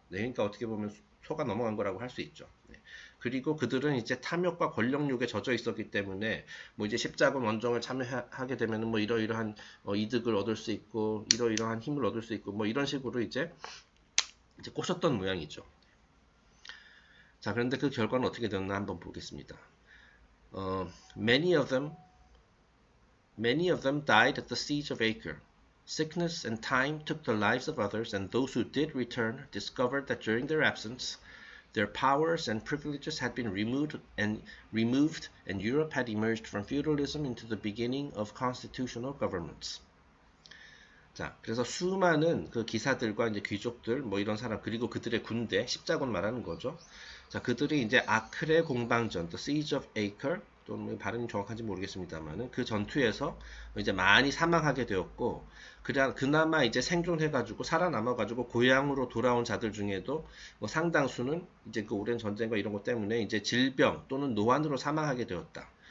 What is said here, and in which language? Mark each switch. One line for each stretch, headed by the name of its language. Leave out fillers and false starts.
Korean: 네, 그러니까 어떻게 보면 소가 넘어간 거라고 할 수 있죠. 네. 그리고 그들은 이제 탐욕과 권력욕에 젖어 있었기 때문에 뭐 이제 십자군 원정을 참여하게 되면은 뭐 이러이러한 이득을 얻을 수 있고 이러이러한 힘을 얻을 수 있고 뭐 이런 식으로 이제 꼬셨던 모양이죠. 자, 그런데 그 결과는 어떻게 되었나 한번 보겠습니다.
English: Many of them died at the siege of Acre. Sickness and time took the lives of others, and those who did return discovered that during their absence their powers and privileges had been removed, and Europe had emerged from feudalism into the beginning of constitutional governments.
Korean: 자, 그래서 수많은 그 기사들과 이제 귀족들, 뭐 이런 사람, 그리고 그들의 군대, 십자군 말하는 거죠. 자, 그들이 이제 아크레 공방전, The Siege of Acre, 또는 발음이 정확한지 모르겠습니다만은 그 전투에서 이제 많이 사망하게 되었고, 그나마 이제 생존해가지고 살아남아가지고 고향으로 돌아온 자들 중에도 뭐 상당수는 이제 그 오랜 전쟁과 이런 것 때문에 이제 질병 또는 노환으로 사망하게 되었다.